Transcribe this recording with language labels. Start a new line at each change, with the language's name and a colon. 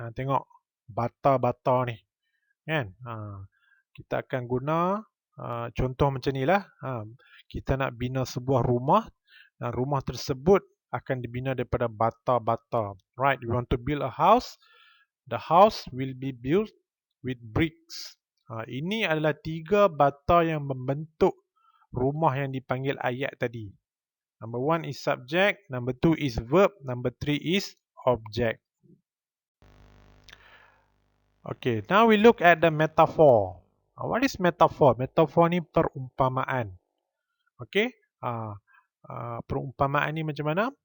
Malay: Tengok bata-bata ni. Kan? Kita akan guna contoh macam ni lah. Kita nak bina sebuah rumah. Dan rumah tersebut akan dibina daripada bata-bata. Right?
English: We want to build a house. The house will be built with bricks.
Malay: Ini adalah 3 bata yang membentuk rumah yang dipanggil ayat tadi.
English: Number 1 is subject, number 2 is verb, number 3 is object. Okay, now we look at the metaphor. What is metaphor?
Malay: Metaphor ni perumpamaan. Okay, perumpamaan ni macam mana?